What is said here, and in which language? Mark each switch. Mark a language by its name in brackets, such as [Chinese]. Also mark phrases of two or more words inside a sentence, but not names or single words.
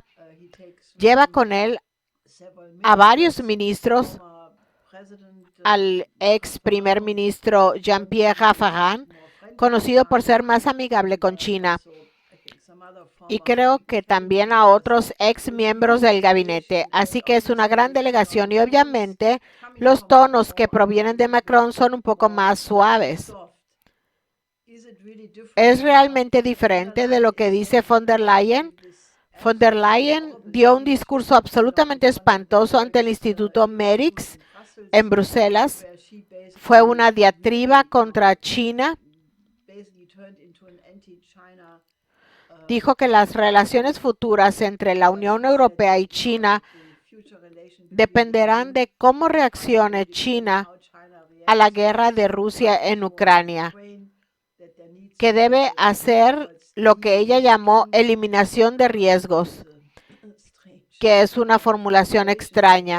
[Spanish] Lleva con él a varios ministros, al ex primer ministro Jean-Pierre Raffarin, conocido por ser más amigable con China, y creo que también a otros ex miembros del gabinete. Así que es una gran delegación y obviamente los tonos que provienen de Macron son un poco más suaves. ¿Es realmente diferente de lo que dice von der Leyen? Von der Leyen dio un discurso absolutamente espantoso ante el Instituto Merix en Bruselas. Fue una diatriba contra China. Dijo que las relaciones futuras entre la Unión Europea y China dependerán de cómo reaccione China a la guerra de Rusia en Ucrania, que debe hacer lo que ella llamó eliminación de riesgos, que es una formulación extraña.